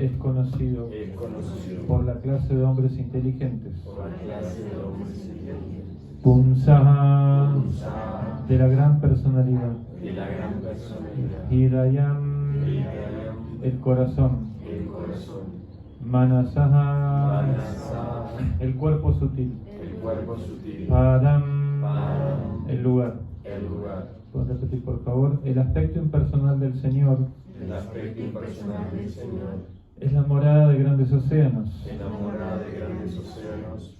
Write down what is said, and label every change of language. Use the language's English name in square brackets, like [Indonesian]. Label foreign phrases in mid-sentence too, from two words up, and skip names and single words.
[Spanish] Es conocido Es conocido por la clase de hombres inteligentes. por la clase de hombres inteligentes. Pumsaha. Pumsaha. De la gran personalidad. De la gran personalidad. Hridayam. Hridayam. El corazón. El corazón. Manasaha. Manasa. El cuerpo sutil. El cuerpo sutil. Padam. Padam. El lugar. El lugar. ¿Puedes repetir, por favor? El aspecto impersonal del Señor El aspecto impersonal del Señor es la morada de grandes océanos. enamorada de grandes océanos,